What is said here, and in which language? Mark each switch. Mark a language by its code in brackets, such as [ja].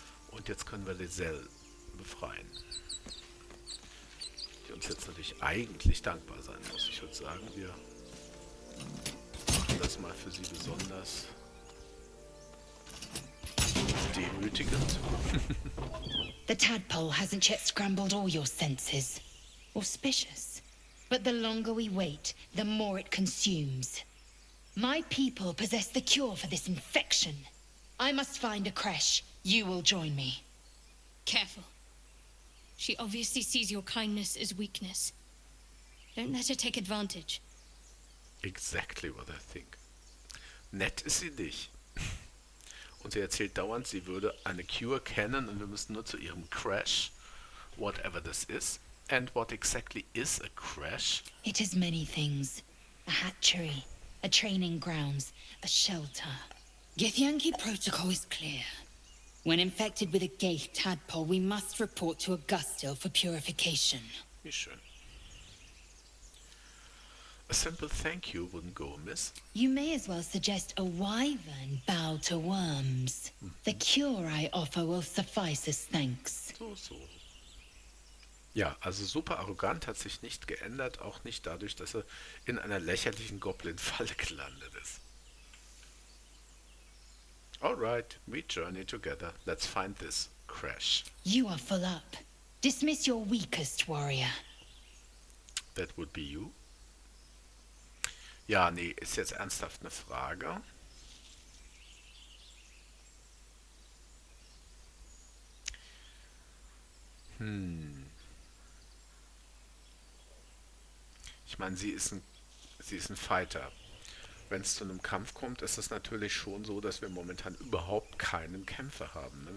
[de] Und jetzt können wir Lizelle befreien, die uns jetzt natürlich eigentlich dankbar sein muss. Ich würde sagen, wir machen das mal für sie besonders demütigend. [en] The tadpole hasn't yet scrambled all your senses. Auspicious. But the longer we wait, the more it consumes. My people possess the cure for this infection. I must find a creche. You will join me. Careful. She obviously sees your kindness as weakness. Don't let her take advantage. Exactly what I think. [de] Nett ist sie nicht. Und sie erzählt dauernd, sie würde eine Cure kennen und wir müssen nur zu ihrem Crash, [en] whatever this is. And what exactly is a crash? It is many things. A hatchery, a training grounds, a shelter. Githyanki protocol is clear. When infected with a gay tadpole, we must report to Augustil for purification. [de] Wie schön. [en] A simple thank you wouldn't go amiss. You may as well suggest a wyvern bow to worms. The cure I offer will suffice as thanks. [de] So. Ja, also super arrogant, hat sich nicht geändert, auch nicht dadurch, dass er in einer lächerlichen Goblin-Falle gelandet ist. [en] Alright, we journey together. Let's find this crash. You are full up. Dismiss your weakest warrior. That would be you. [de] Ja, nee, ist jetzt ernsthaft eine Frage. Ich meine, sie ist ein Fighter. Wenn es zu einem Kampf kommt, ist es natürlich schon so, dass wir momentan überhaupt keinen Kämpfer haben. Ne?